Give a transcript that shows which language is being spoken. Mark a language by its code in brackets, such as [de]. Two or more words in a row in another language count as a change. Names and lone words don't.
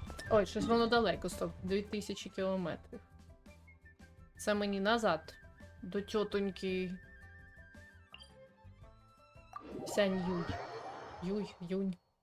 [uk] Ой, щось воно далеко, стоп. 2000 кілометрів. Це мені назад. До тьотоньки. Сянь Юй. Юй, Юнь.